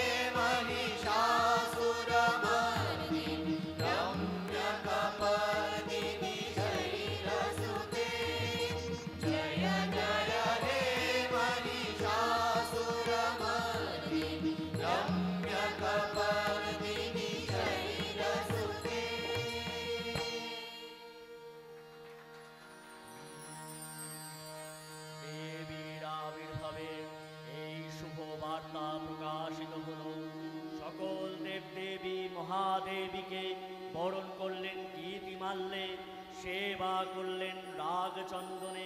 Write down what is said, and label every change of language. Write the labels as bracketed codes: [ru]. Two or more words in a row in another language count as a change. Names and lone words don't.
[sa] महिषासुरमर्दिनि रम्यकपर्दिनि शैलसुते जय जय हे महिषासुरमर्दिनि रम्यकपर्दिनि शैलसुते [bn] দেবীর আবির্ভাবে এই শুভ বার্তা প্রকাশিত হল। সকল দেবদেবী মহাদেবীকে বরণ করলেন গীতিমাল্যে, সেবা করলেন রাগ চন্দনে।